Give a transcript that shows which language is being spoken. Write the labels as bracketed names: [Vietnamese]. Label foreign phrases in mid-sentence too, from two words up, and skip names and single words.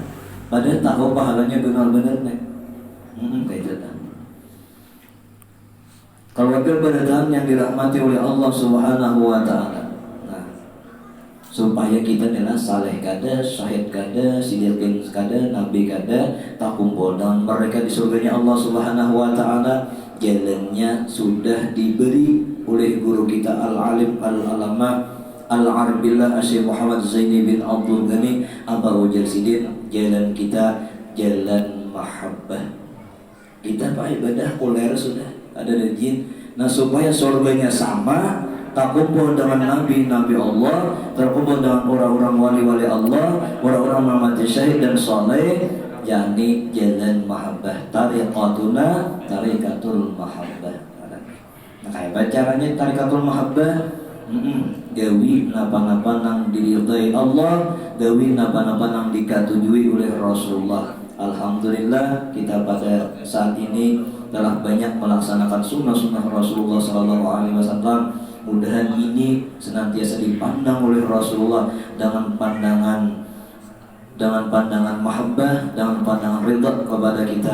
[Indonesian] Padahal tahu pahalanya benar-benar nih. Kayak itu. Keluarga beretan yang dirahmati oleh Allah [Arabic] سبحانه وتعالى. [Banjar] Nah, supaya kita adalah saleh kada, syahid kada, siddiqin kada, nabi kada, [Indonesian] tak kumpul dan mereka di surganya Allah [Arabic] سبحانه وتعالى. [Indonesian] Jalannya sudah diberi oleh guru kita [Arabic] العالم العلامة [Indonesian] Al-Arabillah Syekh Muhammad Zaini bin Abdul Ghani Abu Jarsidin. Jalan kita jalan mahabbah. Kita pak ibadah kuler sudah ada rajin. Nah supaya surganya sama, tak kumpul dengan nabi-nabi Allah, terkumpul dengan orang-orang wali-wali Allah, orang-orang mati syahid dan saleh, yakni jalan mahabbah. [Arabic] طريقتنا طريقة المحبة. [Indonesian] Nah kayak caranya tariqatul mahabbah. [Banjar] gawi napa-napa nang diridhai Allah, gawi napa-napa nang dikatujui oleh Rasulullah. [Indonesian] Alhamdulillah kita pada saat ini telah banyak melaksanakan sunnah-sunnah Rasulullah SAW. Mudahan ini senantiasa dipandang oleh Rasulullah dengan pandangan mahabbah, dengan pandangan ridha kepada kita.